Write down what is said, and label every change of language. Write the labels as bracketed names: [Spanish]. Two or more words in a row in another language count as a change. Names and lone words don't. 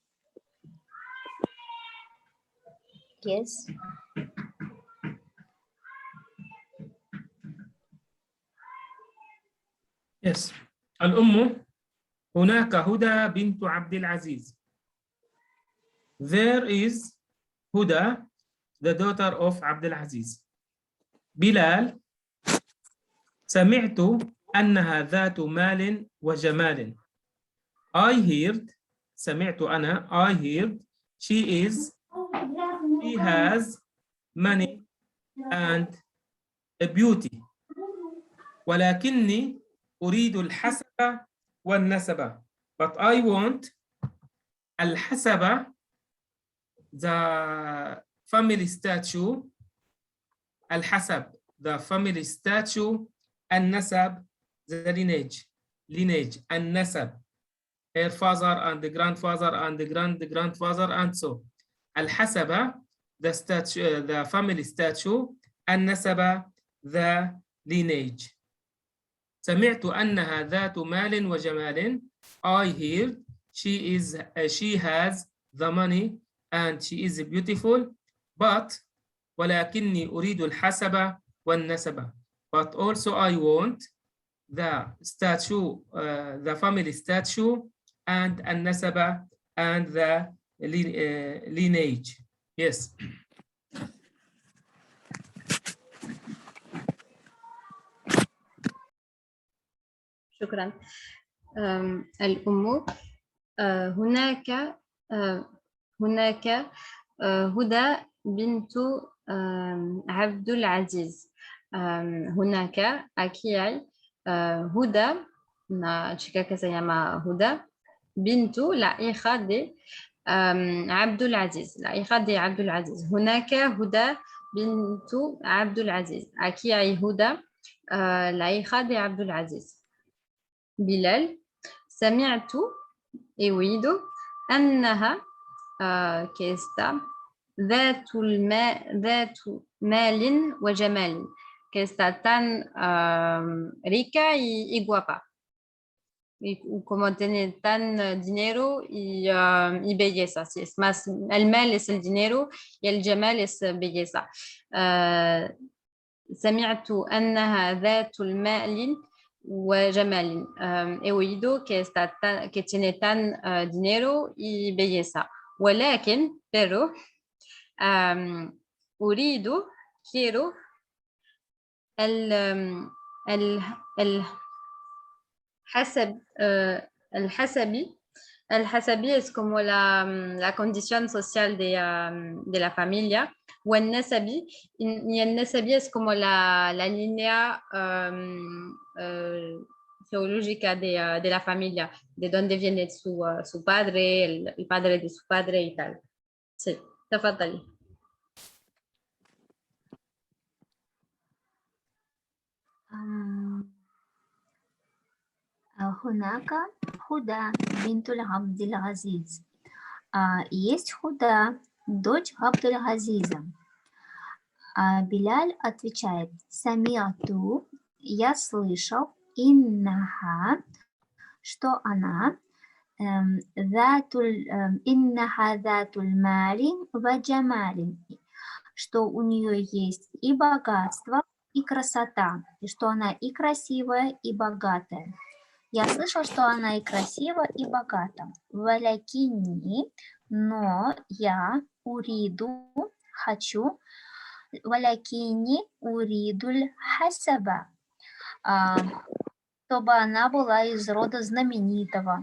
[English] Yes. Yes. [Arabic] الأم هناك هدى بنت عبد العزيز. [English] There is Huda, the daughter of عبد العزيز. [Arabic] بلال سمعت أنها ذات مال وجمال. [English] I heard [Arabic] سمعت أنا [English] I heard she has money and a beauty. [Arabic] ولكني أريد الحسب والنسب. [English] But I want الحسب, the family statue, الحسب, the family statue, النسب, the lineage, النسب, her father and the grandfather and the grandfather and so. الحسب, the statue, the family statue, النسب, the lineage. [Arabic] سمعت أنها ذات مال وجمال. [English] I heard she has the money and she is beautiful, but [Arabic] ولكني أريد الحسب والنسب. [English] But also I want the statue, the family statue and النسب and the lineage. Yes. [Arabic] شكرا. الأم هناك هدى بنت عبد العزيز. [Spanish] هناك aquí hay هدى, una chica que se llama Huda, بنت, la hija de عبد العزيز, la hija de عبد العزيز. [Arabic] هناك هدى بنت عبد العزيز. [Spanish] aquí hay Huda, la hija de عبد العزيز. [Arabic] بلال سمعت [Spanish] he oído [Arabic] أنها [Spanish] que está [Arabic] ذات مال وجمال, [Spanish] que está tan rica y guapa, y como tiene tan dinero y belleza. Sí, es más, el mal es el dinero y el jamal es belleza. [Arabic] سمعت أنها ذات المال وجمال. [Spanish] He oído que tiene tan dinero y belleza. ولكن, pero, أريد, quiero, الحسبي es como la condición social de la familia. والنسبي es como la línea geológica de la familia, de donde viene su padre, el padre de su padre y tal. Sí, [Arabic] تفضلي. هناك هدى بنت عبد العزيز. [Russian] Есть Худа, дочь Абдуль-Газиза. Биляль отвечает: Самиату, я слышал, иннаха, что она, [Arabic] إنها ذات مال وجمال, [Russian] что у нее есть и богатство, и красота, и что она и красивая, и богатая. Я слышал, что она и красива, и богата. Валякини, но я уриду, хочу, [Arabic] ولكني أريد الحسب, [Russian] чтобы она была из рода знаменитого.